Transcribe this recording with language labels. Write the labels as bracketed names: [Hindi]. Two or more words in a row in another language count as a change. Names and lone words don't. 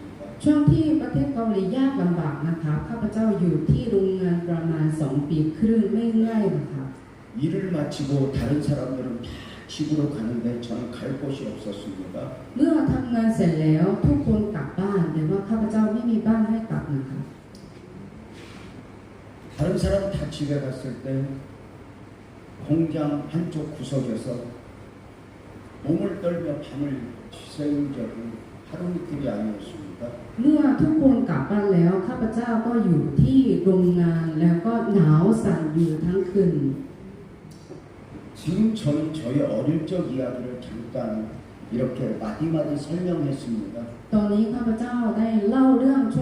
[Thai] ช่วงที่ประเทศเกาหลียากลำบากนะคะข้าพเจ้าอยู่ที่โรงงานประมาณ 2 ปีครึ่งไม่ง่ายนะคะ [Korean] 일을 마치고 다른 사람들은 다 집으로 가는데 저는 갈 곳이 없었습니다. [Thai] เมื่อทำงานเสร็จแล้วทุกคนกลับบ้านแต่ว่าข้าพเจ้าไม่มีบ้านให้กลับนะคะ [Korean] 다른 사람 다 집에 갔을 때 공장 한쪽 구석에서 몸을 떨며 밤을 새운 적이 하루 이틀이 아니었습니다. [Thai] เมื่อทุกคนกลับบ้านแล้วข้าพเจ้าก็อยู่ที่โรงงานแล้วก็หนาวสั่นอยู่ทั้งคืน [Korean] 지금 저의 어릴 적 이야기를 잠깐 이렇게 마디마디 설명했습니다. [Thai] ตอนนี้ข้าพเจ้าได้เล่าเรื่อง